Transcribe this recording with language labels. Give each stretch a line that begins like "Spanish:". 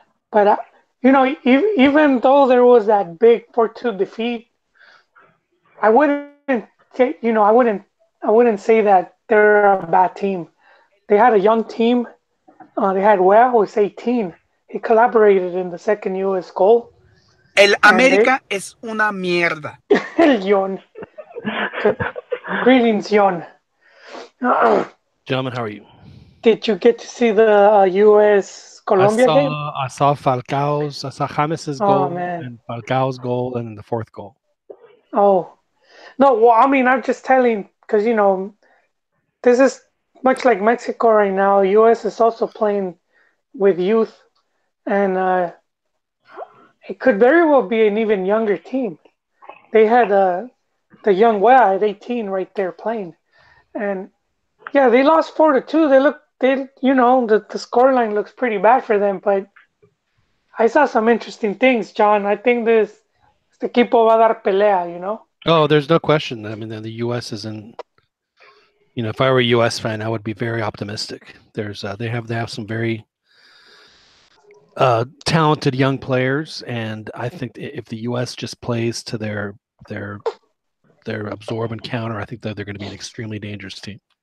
English: But even though there was that big 4-2 defeat, I wouldn't say, I wouldn't say that they're a bad team. They had a young team. They had who was 18. He collaborated in the second U.S. goal.
Spanish: El América es una mierda.
English: El Yon. Greetings, Yon. Gentlemen, how are you? Did you get to see the U.S. Colombia game? I saw Falcao's. I saw James's goal and Falcao's goal and the fourth goal. Oh. No, well, I mean, I'm just telling because, this is much like Mexico right now. U.S. is also playing with youth, and it could very well be an even younger team. They had the young at 18 right there playing, and yeah, they lost 4-2. The scoreline looks pretty bad for them, but I saw some interesting things, John. I think
Spanish: este equipo va a dar pelea,
English: Oh, there's no question. I mean, the U.S. is in. If I were a U.S. fan, I would be very optimistic. They have some very talented young players, and I think if the U.S. just plays to their absorb and counter, I think that they're going to be an extremely dangerous team.